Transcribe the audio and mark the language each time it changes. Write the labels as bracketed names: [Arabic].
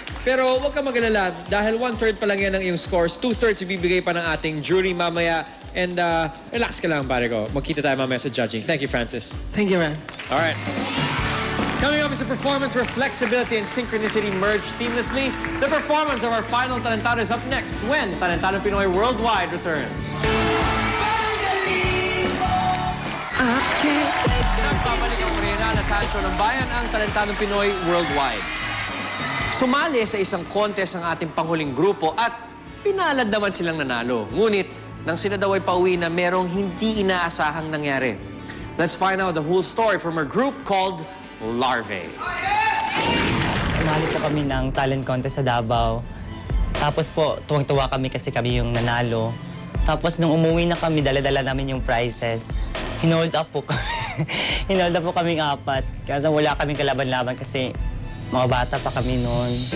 [Filipino] Pero huwag ka mag-alala dahil 1/3 pa lang yan ang iyong scores. 2/3 ibibigay pa ng ating jury mamaya. And relax ka lang, pare ko. Magkita tayo mamaya sa judging. [English] Thank you, Francis. Thank you, man. All right. Coming up is a performance where flexibility and synchronicity merge seamlessly. The performance of our final Talentado is up next when Talentado Pinoy Worldwide returns. [Filipino] Nagpapalik ang Morena na talent show ng bayan ang Talentado Pinoy Worldwide. Sumali sa isang contest ang ating panghuling grupo at pinalad naman silang nanalo. Ngunit, nang sila daw ay pauwi na merong hindi inaasahang nangyari. [English] Let's find out the whole story from our group called Larvae. [Filipino] Sumali po kami ng talent contest sa Davao. Tapos po, tuwang-tuwa kami kasi kami yung nanalo. Tapos nung umuwi na kami, dala-dala namin yung prizes. Hinold up po kami. Hinold up po kaming 4. Kasi wala kaming kalaban-laban kasi mga bata pa kami noon.